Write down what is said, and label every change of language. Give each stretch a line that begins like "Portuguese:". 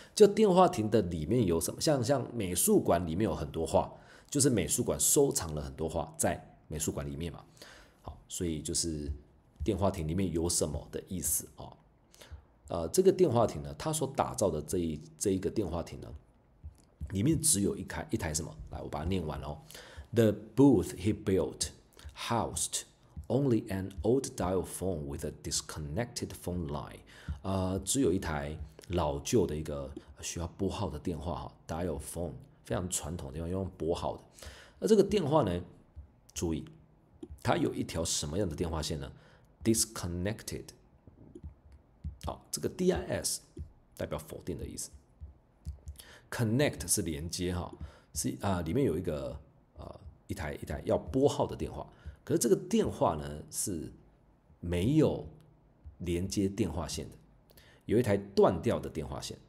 Chinese: 就电话亭的里面有什么？像美术馆里面有很多画，就是美术馆收藏了很多画在美术馆里面嘛。好，所以就是电话亭里面有什么的意思啊？这个电话亭呢，它所打造的这一个电话亭呢，里面只有一台什么？来，我把它念完哦。
English: The booth he built housed only an old dial phone with a disconnected phone line。
Chinese: 只有一台老旧的一个需要拨号的电话哈 ，dial phone 非常传统的地方用拨号的。而这个电话呢，注意，它有一条什么样的电话线呢 ？disconnected。好，这个 dis 代表否定的意思 ，connect 是连接哈，是里面有一台要拨号的电话，可是这个电话呢是没有连接电话线的，有一台断掉的电话线。